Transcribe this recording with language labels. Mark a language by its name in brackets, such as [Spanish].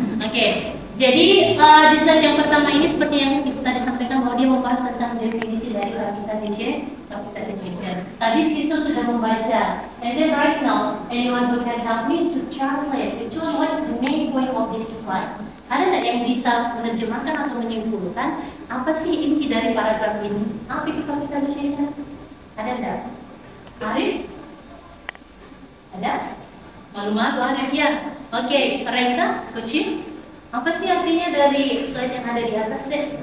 [Indonesian] Oke, jadi di slide yang pertama ini seperti yang kita tadi sampaikan bahwa dia membahas tentang definisi dari capitalization. Tadi Cito sudah membaca. [English] And then right now, anyone who can help me to translate actually what is the main point of this slide? [Indonesian] Ada nggak yang bisa menerjemahkan atau menyimpulkan apa sih inti dari paragraf ini? Apa itu capitalization? Ada nggak? Arif? Ada? Malu-malu ada ya? Oke, Raisa, Kucing, apa sih artinya dari slide yang ada di atas deh?